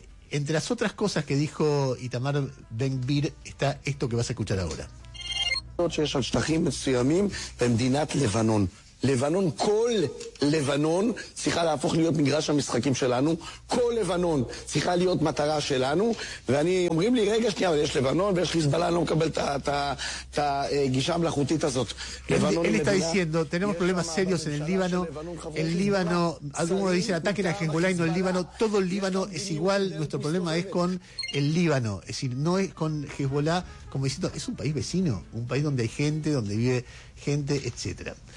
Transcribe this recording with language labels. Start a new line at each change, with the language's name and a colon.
Spanish: Entre las otras cosas que dijo Itamar Ben-Gvir está esto que vas a escuchar ahora.
Hebrew: לבנון, כל לבנון צריכה להפוך להיות מגרש המשחקים שלנו, כל לבנון צריכה להיות מטרה שלנו, ואני אומרים לי, רגע שנייה, אבל יש לבנון ויש חיזבאללה, אני לא מקבל את הגישה המלאכותית הזאת.
Spanish: Él está diciendo, tenemos problemas serios en el Líbano, el Líbano, algunos dicen ataque a Hezbollah y no el Líbano, todo el Líbano es igual, nuestro problema es con el Líbano, es decir, no es con Hezbollah, como diciendo, es un país vecino, un país donde hay gente, donde vive gente, etcétera.